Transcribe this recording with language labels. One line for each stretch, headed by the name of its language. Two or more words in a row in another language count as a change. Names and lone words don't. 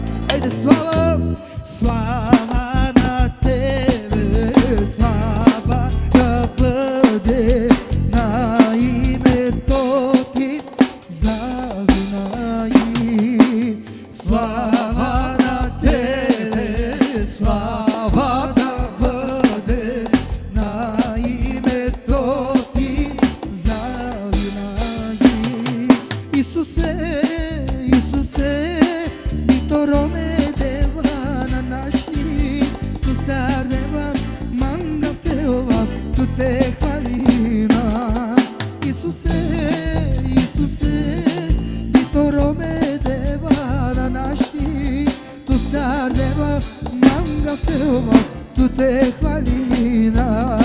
Bulgarian: Айде слава, слава на Тебе, слава да бъде на името Ти завинаги. Слава на Тебе, слава да бъде на името Ти завинаги.
Romany: Исусе, Исусе, Витороме дева на наши, ту сардева, мангав теова, ту те хвалина. Исусе, Исусе, Витороме дева на наши, ту сардева, мангав теова, ту те хвалина.